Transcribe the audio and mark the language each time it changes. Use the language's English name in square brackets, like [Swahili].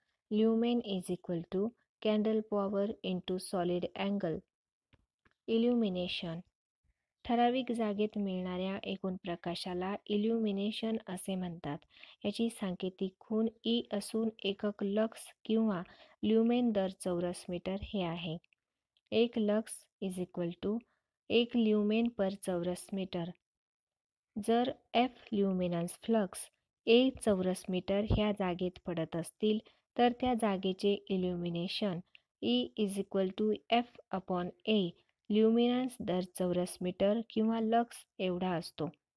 [English] Lumen is equal to candle power into solid angle. Illumination. [Marathi] ठराविक जागेत मिळणाऱ्या एकूण प्रकाशाला इल्युमिनेशन असे म्हणतात. याची सांकेतिक खूण E असून एकक लक्स किंवा ल्युमेन दर चौरस मीटर हे आहे. [English] एक lux is equal to 1 lumen per चौरस metre. [Marathi] जर F ल्युमिनन्स फ्लक्स A चौरस मीटर ह्या जागेत पडत असतील तर त्या जागेचे इल्युमिनेशन [English] E is equal to F upon A [Marathi] ल्युमिनन्स दर चौरस मीटर किंवा लक्स एवढा असतो.